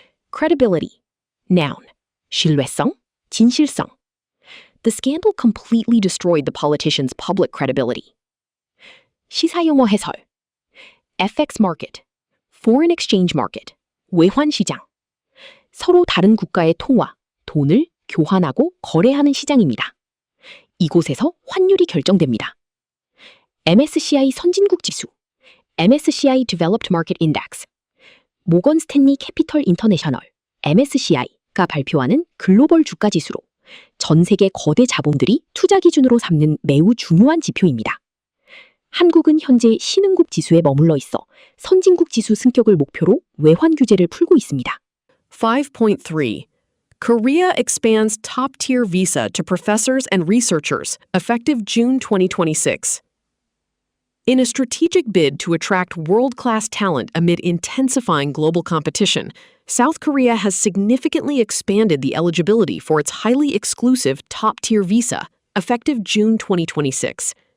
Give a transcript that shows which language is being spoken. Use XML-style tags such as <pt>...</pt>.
<en>Credibility. Noun.</en> <ko>신뢰성, 진실성.</ko> <en>The scandal completely destroyed the politician's public credibility.</en> <ko>시사용어 해설.</ko> <en>FX market, foreign exchange market,</en> <ko>외환시장. 서로 다른 국가의 통화, 돈을 교환하고 거래하는 시장입니다. 이곳에서 환율이 결정됩니다. MSCI 선진국 지수, MSCI Developed Market Index, 모건 스탠리 캐피털 인터내셔널, MSCI가 발표하는 글로벌 주가 지수로 전 세계 거대 자본들이 투자 기준으로 삼는 매우 중요한 지표입니다. 한국은 현재 신흥국 지수에 머물러 있어 선진국 지수 승격을 목표로 외환 규제를 풀고 있습니다. 5.3.</ko> <en>Korea expands top-tier visa to professors and researchers, effective June 2026. In a strategic bid to attract world-class talent amid intensifying global competition, South Korea has significantly expanded the eligibility for its highly exclusive top-tier visa, effective June 2026.</en>